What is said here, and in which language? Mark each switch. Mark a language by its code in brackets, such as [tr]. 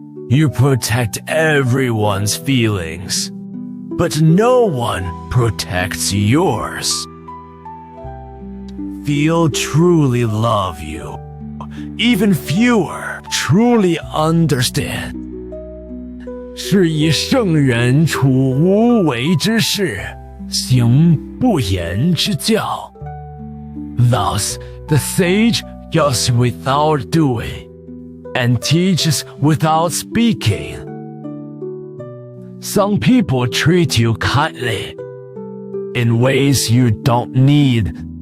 [en] You protect everyone's feelings, but no one protects yours. Few truly love you. Even fewer truly understand. [zh] 是以圣人处无为之事，行不言之教。 [en] Thus, the sage goes without doing, and teaches without speaking. Some people treat you kindly, in ways you don't need.